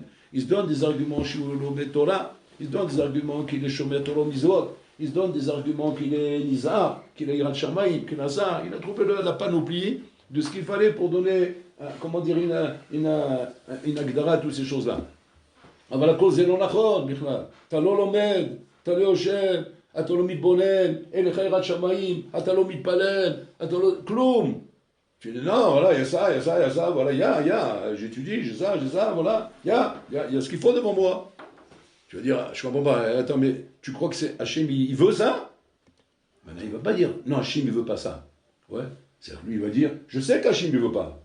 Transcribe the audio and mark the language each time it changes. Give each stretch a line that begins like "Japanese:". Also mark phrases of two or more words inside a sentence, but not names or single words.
French: Il se donne des arguments chez le Torah. Il se donne des arguments qu'il est
Hebrew: שומר תורה ומצוות.
French: Il se donne des arguments qu'il est Nizar, qu'il est
Hebrew: יראת שמים,
French: qu'il est Nazar. Il a trouvé la panoplie de ce qu'il fallait pour donner, comment dire, une agdara à toutes ces choses-là.
Hebrew: אבל הכל זה לא נכון בכלל. אתה לא לומד, אתה לא יושב, אתה לא מתבונן, אין לך יראת שמיים, אתה לא מתפלל, אתה לא... כלום.
French: Tu dis non, voilà, il y a ça, il y a ça, il y a ça, voilà, il y a, j'étudie, j'ai ça, voilà, il y a ce qu'il faut devant moi. Tu vas dire, je comprends pas, attends, mais tu crois que c'est Hachem, il veut ça? Maintenant, il va pas dire, non, Hachem, il veut pas ça. Ouais, c'est-à-dire, lui, il va dire, je sais qu'Hachem, il veut pas.